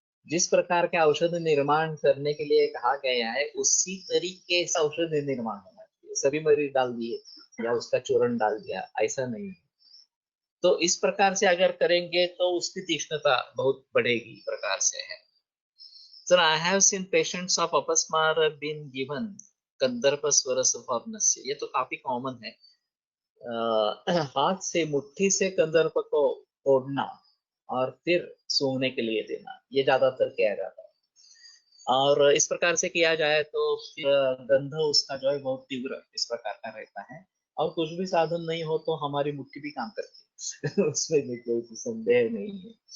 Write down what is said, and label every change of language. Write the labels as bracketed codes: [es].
[hi] जिस प्रकार के औषध निर्माण करने के लिए कहा गया है उसी तरीके से औषध निर्माण होना चाहिए। सभी मरीज डाल दिए या उसका चूर्ण डाल दिया, ऐसा नहीं है। तो इस प्रकार से अगर करेंगे तो उसकी तीक्ष्णता बहुत बढ़ेगी प्रकार से है। [en] Sir, I have seen patients of apasmara been given kandarpa swarasa for nasya. [hi] ये तो काफी कॉमन है। हाथ से, मुट्ठी से कंदर्प को तोड़ना और फिर सूंघने के लिए देना, ये ज्यादातर किया जाता है। और इस प्रकार से किया जाए तो फिर गंध उसका जो है बहुत तीव्र इस प्रकार का रहता है। और कुछ भी साधन नहीं हो तो हमारी मुट्ठी भी काम करती है उसमें भी कोई संदेह नहीं है।